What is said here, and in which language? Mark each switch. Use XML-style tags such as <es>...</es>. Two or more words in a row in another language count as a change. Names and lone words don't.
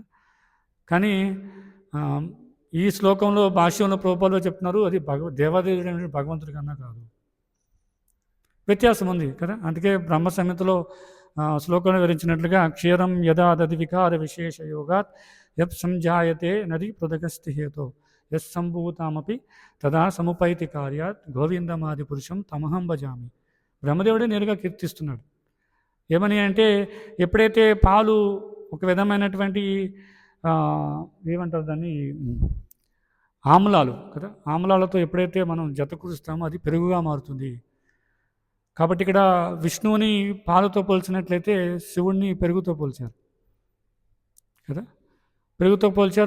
<te>కానీ ఈ శ్లోకంలో భాష్యంలో ప్రభుపాదులు చెప్తున్నారు అది దేవాదేవుడు అనే భగవంతుడి కన్నా కాదు, వ్యత్యాసం ఉంది కదా. అందుకే బ్రహ్మ సంహితలో శ్లోకంలో వివరించినట్లుగా</te> <sa>క్షీరం యదా దది వికార విశేష యోగాత్ యత్ సంజాయతే నది పృథగస్తి హేతో యత్ సంభూతామపి తదా సముపైతి కార్యాత్ గోవిందమాది పురుషం తమహం భజామి.</sa> <te>బ్రహ్మదేవుడే నేరుగా కీర్తిస్తున్నాడు. ఏమని అంటే ఎప్పుడైతే పాలు ఒక విధమైనటువంటి ఏమంటారు దాన్ని, ఆమ్లాలు కదా, ఆమ్లాలతో ఎప్పుడైతే మనం జత కురుస్తామో అది పెరుగుగా మారుతుంది. కాబట్టి ఇక్కడ విష్ణువుని పాలతో పోల్చినట్లయితే శివుణ్ణి పెరుగుతో పోల్చారు కదా, పెరుగుతో పోల్చారు.</te>